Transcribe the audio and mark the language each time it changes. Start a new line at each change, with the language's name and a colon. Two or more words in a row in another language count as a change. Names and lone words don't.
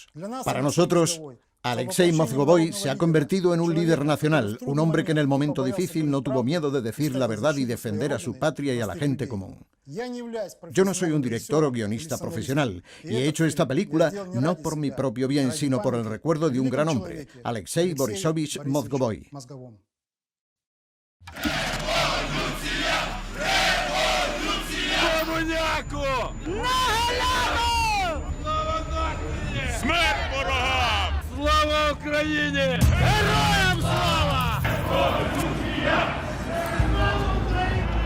Spanish: Para nosotros, Alexei Mozgovoi se ha convertido en un líder nacional, un hombre que en el momento difícil no tuvo miedo de decir la verdad y defender a su patria y a la gente común. Yo no soy un director o guionista profesional, y he hecho esta película no por mi propio bien, sino por el recuerdo de un gran hombre, Alexei Borisovich Mozgovoi.
Ukrainian: Комуняку! На галяву! Слава нації! Смерть ворогам! Слава Україні! Героям слава! Слава Україні!